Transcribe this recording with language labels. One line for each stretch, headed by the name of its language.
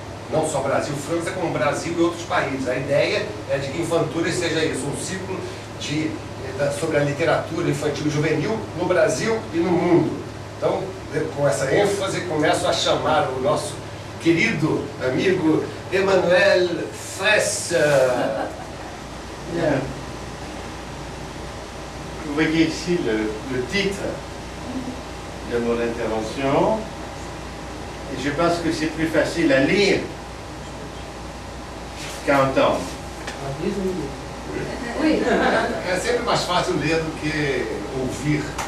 Portuguese: Não só Brasil-França, como Brasil e outros países. A ideia é de que Infanturas seja isso, um ciclo sobre a literatura infantil e juvenil no Brasil e no mundo. Então, com essa ênfase, começo a chamar o nosso querido amigo Emmanuel Fresse.
French: Bien. Vous voyez ici le titre de mon intervention, et je pense que c'est plus facile à lire qu'à entendre. Oui.
Portuguese: É sempre mais fácil ler do que ouvir.